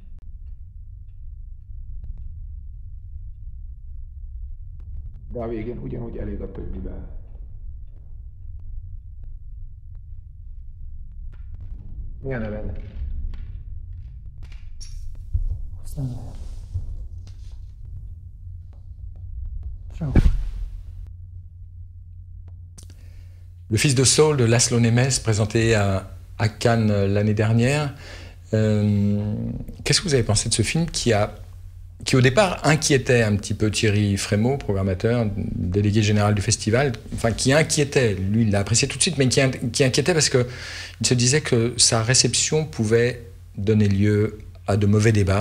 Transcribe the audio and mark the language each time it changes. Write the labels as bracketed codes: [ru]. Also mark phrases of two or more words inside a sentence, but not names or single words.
[hu] De a végén ugyanúgy elég a többivel. Mi a neved? Aztán ciao. [fr] Le fils de Saul de Laszlo Nemes, présenté à Cannes l'année dernière. Qu'est-ce que vous avez pensé de ce film qui au départ inquiétait un petit peu Thierry Frémaux, programmateur, délégué général du festival, enfin qui inquiétait, lui il l'a apprécié tout de suite, mais qui inquiétait parce qu'il se disait que sa réception pouvait donner lieu à de mauvais débats.